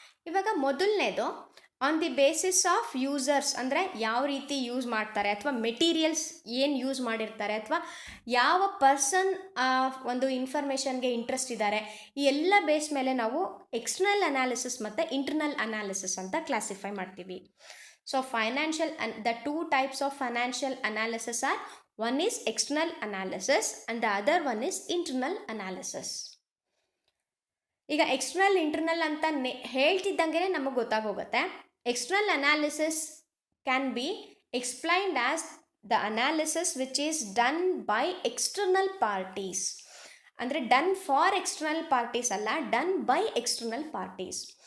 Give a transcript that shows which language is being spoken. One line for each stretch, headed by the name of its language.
Kannada: ಇವಾಗ ಮೊದಲನೇದು
English: on the basis of users
Kannada: ಅಂದರೆ ಯಾವ ರೀತಿ ಯೂಸ್ ಮಾಡ್ತಾರೆ, ಅಥವಾ ಮೆಟೀರಿಯಲ್ಸ್ ಏನು ಯೂಸ್ ಮಾಡಿರ್ತಾರೆ, ಅಥವಾ ಯಾವ ಪರ್ಸನ್ ಒಂದು ಇನ್ಫಾರ್ಮೇಷನ್ಗೆ ಇಂಟ್ರೆಸ್ಟ್ ಇದ್ದಾರೆ, ಈ ಎಲ್ಲ ಬೇಸ್ ಮೇಲೆ ನಾವು ಎಕ್ಸ್ಟರ್ನಲ್ ಅನಾಲಿಸಿಸ್ ಮತ್ತು ಇಂಟರ್ನಲ್ ಅನಾಲಿಸಿಸ್ ಅಂತ ಕ್ಲಾಸಿಫೈ ಮಾಡ್ತೀವಿ.
English: So the 2 types of financial analysis are, one is external analysis and the other one is internal analysis.
Kannada: ಈಗ ಎಕ್ಸ್ಟರ್ನಲ್ ಇಂಟರ್ನಲ್ ಅಂತ ಹೇಳ್ತಿದ್ದಂಗೆ ನಮಗೆ ಗೊತ್ತಾಗೋಗುತ್ತೆ.
English: External analysis can be explained as the analysis which is done by external parties.
Kannada: ಅಂದರೆ
English: done for external parties
Kannada: ಅಲ್ಲ,
English: Done by external parties.